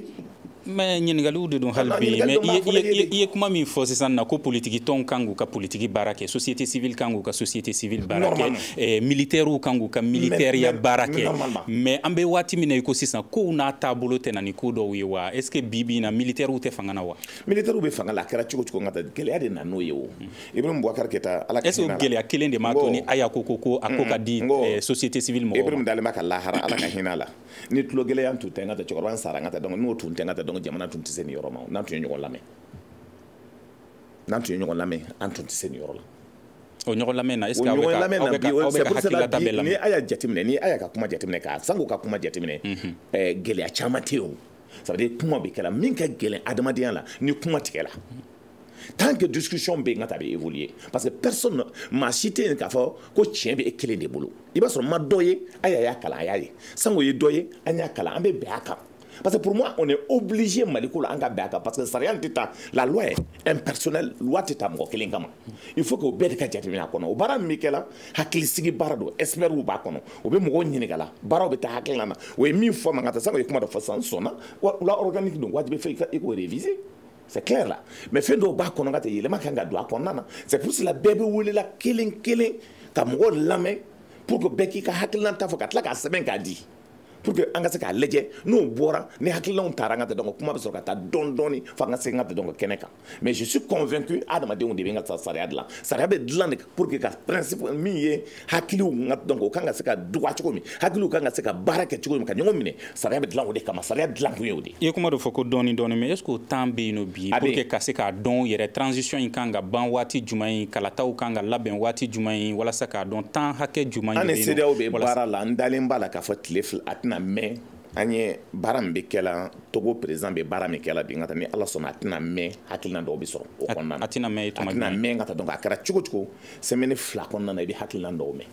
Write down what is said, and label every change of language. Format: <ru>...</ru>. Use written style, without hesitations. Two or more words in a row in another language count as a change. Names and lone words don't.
<bm>mais ɲininkaliw de don hali bi mais i ye kuma min fɔ sisan na ko politiki tɔnw kan k'u ka politiki baara kɛ</bm> <fr>société civile</fr> <bm>kan k'u ka</bm> <fr>société civile</fr> <bm>baara kɛ militaires kan k'u ka militaire baara kɛ mais an bɛ waati min na i ko sisan kow n'a taabolo tɛ na ni ko dɔw ye wa</bm> <fr>est ce que</fr> <bm>bi bi in na militaires tɛ fanga na wa militaires bɛ fanga la a kɛra cogo cogo n ka taa gɛlɛya de na n'o ye o Ibrahim Boubacar Keita ala ka</bm> <fr>est ce que</fr> <bm>gɛlɛya kelen de m'a to ni a y'a ko a ko ka di société civile mɔgɔw ma Ibrahim dalen b'a ka lahara ala ka hinɛ a la ni tulo gɛlɛya tun tɛ n ka taa cɛkɔrɔba sara n ka taa donc n'o tun tɛ n ka taa donc jamana tun tɛ se nin yɔrɔ ma n'an tun ye ɲɔgɔn lamɛn an tun tɛ se nin yɔrɔ la o ɲɔgɔn lamɛn na</bm> <fr>est ce que</fr> <bm>aw bɛ ka hakililata bɛɛ lamɛn ni a y'a jateminɛ ni a y'a ka kuma jateminɛ k'a sango ka kuma jateminɛ gɛlɛya caman tɛ yen o</bm> <fr>ça veut dire</fr> <bm>kuma bɛ kɛla min ka gɛlɛn adamadenya la ni kuma tigɛla</bm> <fr>tant que discussion</fr> <bm>bɛ yen n ka taa bɛ évoluer</bm> <fr>parce que personne</fr> <bm>maa si tɛ yen k'a fɔ ko tiɲɛ bɛ e kelen de bolo i b'a sɔrɔ ma dɔ ye a y'a kalan a y'a ye sango ye dɔ ye an y'a kalan an bɛ bɛn a kan</bm> <fr>parce que pour moi on est obligé</fr> <bm>Maliko la an ka bɛn a kan</bm> <fr>parce que</fr> <bm>sariya tɛ taa la</bm> <fr>loi est impersonnelle</fr> <bm>loi tɛ taa mɔgɔ kelen kama</bm> <fr>il faut que</fr> <bm>o bɛɛ de ka jateminɛ a kɔnɔ o baara min bɛ kɛ la hakilisigi baara don experts b'a kɔnɔ o bɛ mɔgɔw ɲininka la baaraw bɛ taa hakilina na o ye min fɔ man ka taa sango ye kuma dɔ fɔ sisan n sɔnna la organique don wajibi fɛ i k'o réviser</bm> <fr>c'est clair là mais</fr> <bm>fɛn dɔw b'a kɔnɔ ka tɛ yɛlɛma kan ka don a kɔnɔna na</bm> <fr>c'est pour cela</fr> <bm>bɛɛ bɛ welela kelen kelen ka mɔgɔw lamɛn</bm> <fr>pour que</fr> <bm>bɛɛ k'i ka hakilina ta fɔ ka tila k'a sɛbɛn k'a di</bm> <fr>pour que</fr> <bm>an ka se k'a lajɛ n'o bɔra ni hakililaw taara an ka donc kuma bɛ sɔrɔ ka taa dɔɔni fo an ka se an ka donc kɛnɛ kan</bm> <fr>mais je suis convaincu</fr> <bm>adamadenw de bɛ n ka sariya dilan sariya bɛ dilan de</bm> <fr>pour que</fr> <bm>ka principe min ye hakiliw donc o kan ka se ka dɔgɔya cogo min hakiliw kan ka se ka baara kɛ cogo min ka ɲɔgɔn minɛ sariya bɛ dilan o de kama sariya dilan kun ye o de i ye kuma dɔ fɔ ko dɔɔni</bm> <fr>mais est ce que</fr> <bm>o temps bɛ yen nɔ bi</bm> <fr>pour que</fr> <bm>ka se k'a dɔn yɛrɛ transition in kan ka ban waati jumɛn ye kalataw kan ka labɛn waati jumɛn ye walasa k'a dɔn temps hakɛ jumɛn an ni CEDEAO bɛ baara la n dalen b'a la k'a fɔ tile fila a tɛna mɛn an ye baara min bɛ kɛla Togo président bɛ baara min kɛla bi n ka taa ni Ala sɔnna a tɛna mɛn hakilina dɔw bɛ sɔrɔ o kɔnɔna na a tɛna mɛn ka taa donc a kɛra cogo cogo semaine fila kɔnɔna na i bɛ hakilina dɔw mɛn</bm>